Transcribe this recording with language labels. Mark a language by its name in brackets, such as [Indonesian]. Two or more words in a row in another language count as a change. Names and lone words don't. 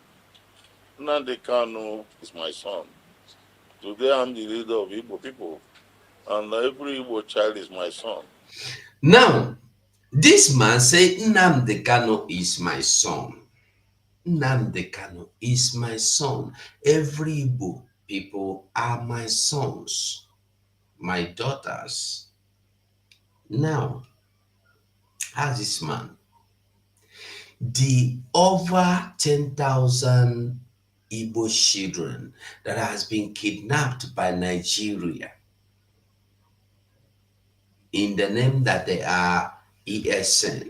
[English] Nnamdi Kanu is my son. Today I'm the leader of Igbo people, and every Igbo child is my son. Now, this man say Nnamdi Kanu is my son. Nnamdi Kanu is my son. Every Igbo people are my sons, my daughters. Now, as this man, the over 10,000 Igbo children that has been kidnapped by Nigeria in the name that they are ESN.